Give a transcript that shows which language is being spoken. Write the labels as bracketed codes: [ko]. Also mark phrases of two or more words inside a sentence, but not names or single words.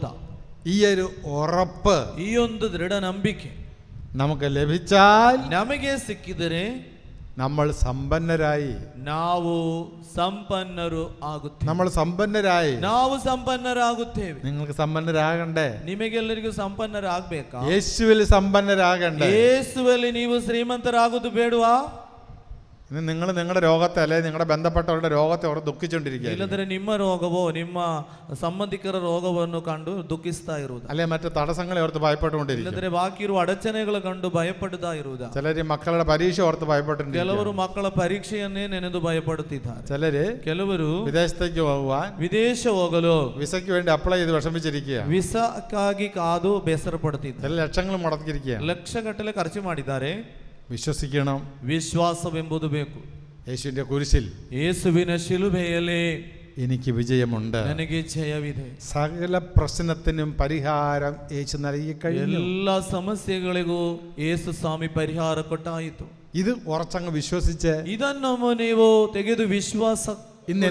[ml] ഈ ഒരു ഉറപ്പ്, [kn] ಈ ಒಂದು ದೃಢ ನಂಬಿಕೆ [ml] നമുക്ക് ലഭിച്ചാൽ [kn] ನಮಗೆ ಸಿಕ್ಕಿದರೆ [ml] നമ്മൾ സമ്പന്നരായി. [kn] ನಾವು ಸಂಪನ್ನರು ಆಗುತ್ತೇವೆ. [ml] നമ്മൾ സമ്പന്നരായി. [kn] ನಾವು ಸಂಪನ್ನರಾಗುತ್ತೇವೆ. [ml] നിങ്ങൾക്ക് സമ്പന്നരാകണ്ടേ? [kn] ನಿಮಗೆಲ್ಲರಿಗೂ ಸಂಪನ್ನರಾಗಬೇಕಾ? [ml] യേശുവിൽ സമ്പന്നരാകണ്ടേ? [kn] ಯೇಸುವಲ್ಲಿ ನೀವು ಶ್ರೀಮಂತರಾಗುವುದು ಬೇಡವಾ? [ml] ഇന്ന് നിങ്ങൾ നിങ്ങളുടെ രോഗത്തെ അല്ലെ നിങ്ങളുടെ ബന്ധപ്പെട്ടവരുടെ രോഗത്തെ അവർ ദുഃഖിച്ചുകൊണ്ടിരിക്കുക. [kn] ಇಲ್ಲದ್ರೆ ನಿಮ್ಮ ರೋಗವೋ ನಿಮ್ಮ ಸಂಬಂಧಿಕರ ರೋಗವನ್ನು ಕಂಡು ದುಃಖಿಸ್ತಾ ಇರುವುದು, [ml] അല്ലെ മറ്റു തടസ്സങ്ങളെ ഓർത്ത് ഭയപ്പെട്ടുകൊണ്ടിരിക്കും. [kn] ಇಲ್ಲದ್ರೆ ಬಾಕಿ ಇರುವ ಅಡಚಣೆಗಳು ಕಂಡು ಭಯಪಡುತ್ತಾ ಇರುವುದಾ? [ml] ചിലര് മക്കളുടെ പരീക്ഷ ഓർത്ത് ഭയപ്പെട്ടിട്ടുണ്ട്. [kn] ಕೆಲವರು ಮಕ್ಕಳ ಪರೀಕ್ಷೆಯನ್ನೇ ನೆನೆದು ಭಯಪಡುತ್ತಿದ್ದಾರೆ. [ml] ಕೆಲವರು ವಿದೇಶത്തേക്ക് പോകുവാൻ [kn] ವಿದೇಶ ಹೋಗಲು [ml] വിസയ്ക്ക് വേണ്ടി അപ്ലൈ ചെയ്ത് വിഷമിച്ചിരിക്കുക. [kn] ವಿಸಾಕ್ಕಾಗಿ ಕಾದು ಬೇಸರ ಪಡುತ್ತಿದ್ದಾರೆ. [ml] ചില ലക്ഷങ്ങൾ മുടക്കിയിരിക്കുക. [kn] ಲಕ್ಷಗಟ್ಟಲೆ ಖರ್ಚು ಮಾಡಿದ್ದಾರೆ. [ml] വിശ്വസിക്കണം. [kn] ವಿಶ್ವಾಸವೆಂಬುದು ಬೇಕು. [ml] യേശുവിന്റെ കുരിശിൽ, [kn] ಯೇಸುವಿನ ಶಿಲುಬೆಯಲ್ಲಿ [ml] എനിക്ക് വിജയമുണ്ട്. [kn] ನನಗೆ ಜಯವಿದೆ. [ml] സകല പ്രശ്നത്തിനും പരിഹാരം യേശു നൽകി കഴിഞ്ഞു. [kn] ಎಲ್ಲ ಸಮಸ್ಯೆಗಳಿಗೂ ಯೇಸು ಸ್ವಾಮಿ ಪರಿಹಾರ ಕೊಟ್ಟಾಯಿತು. [ml] ഇത് ഉറച്ചങ്ങ് വിശ്വസിച്ച് [kn] ಇದನ್ನು ನೀವು ತೆಗೆದು